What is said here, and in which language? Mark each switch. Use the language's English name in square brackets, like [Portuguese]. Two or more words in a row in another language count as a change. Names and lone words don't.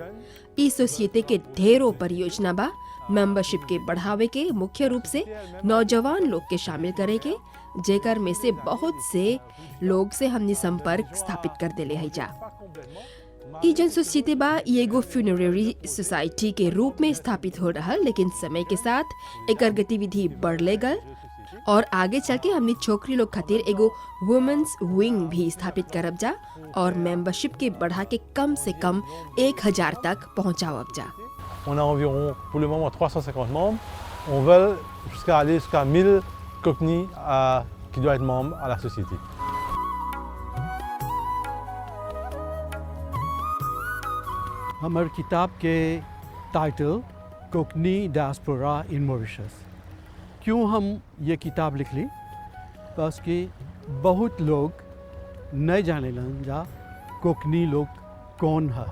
[Bhojpuri] ई सोसाइटी के ढेरों परियोजना बा। मेंबरशिप के बढ़ावे के मुख्य रूप से नौजवान लोग के शामिल करे के, जेकर में से बहुत से लोग से हमने संपर्क स्थापित कर देले है जा। ई जन सोसाइटी बा ये एगो [English] funerary society [Bhojpuri] के रूप में स्थापित हो रहा, लेकिन समय के साथ एकर गतिविधि बढ़ले गल, और आगे चल के हमने छोकरी लोग खातिर एगो [English] women's wing [Bhojpuri] भी स्थापित करब जा, और मेंबरशिप के बढ़ा के कम से कम 1000 तक पहुँचावब जा। [French] On a environ, pour le moment, 350 membres. On veut aller jusqu'à 1000 Cockney qui doivent être membres à la société. [Bhojpuri] हमारे किताब के टाइटल [English] Cockney diaspora in Mauritius. [Bhojpuri] क्यों हम ये किताब लिख ली? बस कि बहुत लोग नहीं जाने लन जा कोकनी लोग कौन है।